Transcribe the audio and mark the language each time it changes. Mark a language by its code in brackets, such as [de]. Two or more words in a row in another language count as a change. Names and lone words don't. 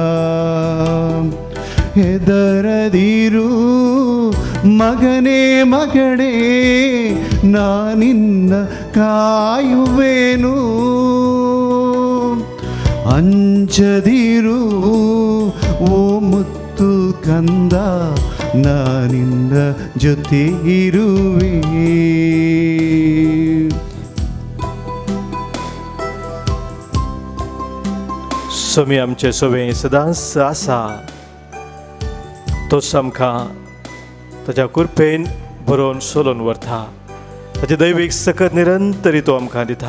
[kn] ಹೆದರದಿರು ಮಗನೇ ಮಗಳೇ, ನಾ ನಿನ್ನ ಕಾಯುವೆನು. ಅಂಜದಿರು ಓ ಮುತ್ತು ಕಂದ, ನಾ ನಿನ್ನ ಜೊತೆ ಇರುವೆ. [kok] सोमी आमचे सोबे सदांच आसा. तोच आमकां ताच्या कृपेन बरोवन सोलोवन व्हरता. ताचे दैवीक सकत निरंतरी तो आमकां दिता.